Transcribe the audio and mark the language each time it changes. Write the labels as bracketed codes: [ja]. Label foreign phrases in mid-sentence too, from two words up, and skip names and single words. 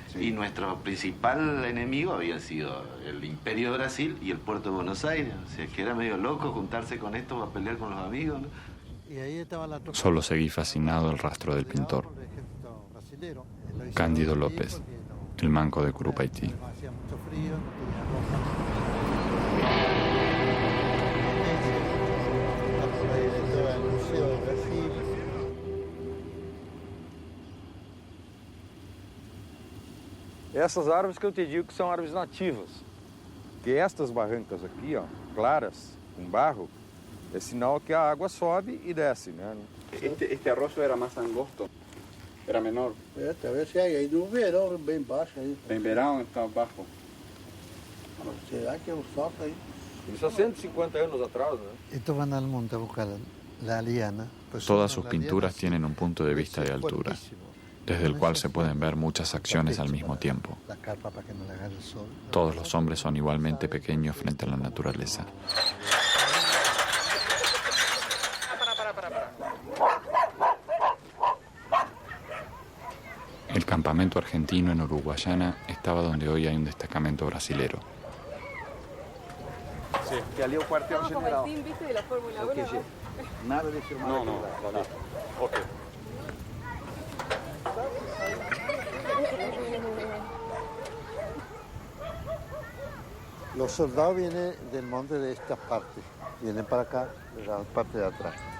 [es] Y nuestro principal enemigo habían sido el Imperio de Brasil y el Puerto de Buenos Aires. O sea, que era medio loco juntarse con estos para pelear con los amigos, ¿no? Solo seguí fascinado el rastro del pintor. Cándido López, el manco de Curupaití. [pt] Essas árvores que eu te digo que são árvores nativas. Que estas barrancas aqui, ó, claras, com barro, é sinal que a água sobe e desce, né? [es] Este arroyo era más angosto, era menor. [pt] Talvez se aí no verão, bem baixo aí. [es] En verano estaba bajo. [pt] Será que eu solto aí? Isso há 150 anos atrás, né? [es] Estos van al monte a buscar la liana. Todas sus pinturas tienen un punto de vista de altura, desde el cual se pueden ver muchas acciones al mismo tiempo. Todos los hombres son igualmente pequeños frente a la naturaleza. El campamento argentino en Uruguayana estaba donde hoy hay un destacamento brasilero. [pt] Sí, que ali é o quartel general. [es] Como el team, ¿viste? De la Fórmula 1. Nada de firmar. No, no, vale. Ok. Los soldados vienen del monte de estas partes, vienen para acá, de la parte de atrás.